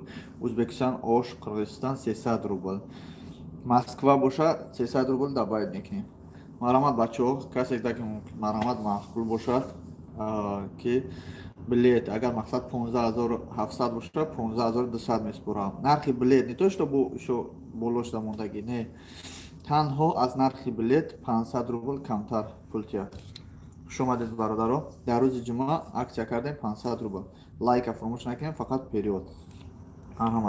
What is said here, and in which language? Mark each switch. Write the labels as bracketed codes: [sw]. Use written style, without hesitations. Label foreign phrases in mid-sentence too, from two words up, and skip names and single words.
[tg] Узбекистон, Ош, Қирғизистон 300 рубл. Москва бошад 300 рубл дабайд мекунем. Марҳамат бачаҳо, касе ки марҳамат маъқул бошад ки билет агар мақсад 15700 бошад 15200 меспорам. Нархи билет [ru] не то что [tg] боло шуда мондагӣ, не, танҳо аз нархи билет 500 рубл камтар пул тиёд. Хуш омадед бародаро. Дар рӯзи ҷумъа аксия кардем 500 рубл. Лайка фаромӯш накунед, фақат период. Марҳамат.